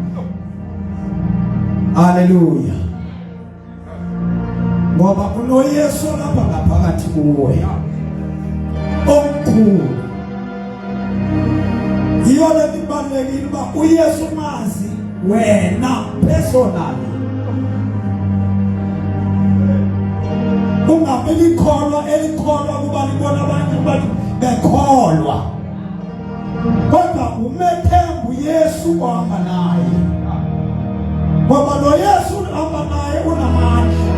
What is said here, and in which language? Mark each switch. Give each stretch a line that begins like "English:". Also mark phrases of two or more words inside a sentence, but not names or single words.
Xhosa: Haleluya. Ngoba unoYesu lapha ngaphakathi kuwe omkhulu. Yiyo le ibalekile uba uYesu mazi wena personally. Ungabikholwa elikholwa kuba libona abanye abantu bekholwa. Kodwa umethembu Yesu ohamba naye. Ngoba lo Yesu ohamba naye unamandla.